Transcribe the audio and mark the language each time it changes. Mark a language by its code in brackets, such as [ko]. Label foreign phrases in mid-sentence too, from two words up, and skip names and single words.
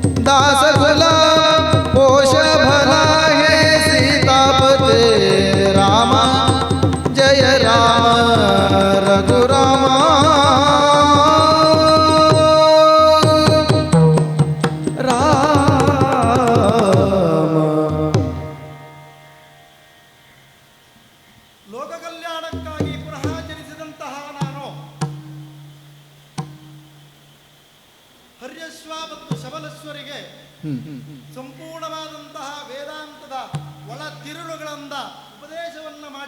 [mr] दासकुल पोष भला हे सीतापते राम जय राम रघुराम [kn] ಲೋಕ ಕಲ್ಯಾಣಕ್ಕಾಗಿ ಪುನಃ ಜನಿಸಿದಂತಹ ನಾನು ಹರ್ಯಶ್ವ ಮತ್ತು ಶಬಲೇಶ್ವರಿಗೆ ಸಂಪೂರ್ಣವಾದಂತಹ ವೇದಾಂತದ ಒಳ ತಿರುಳುಗಳಿಂದ ಉಪದೇಶವನ್ನ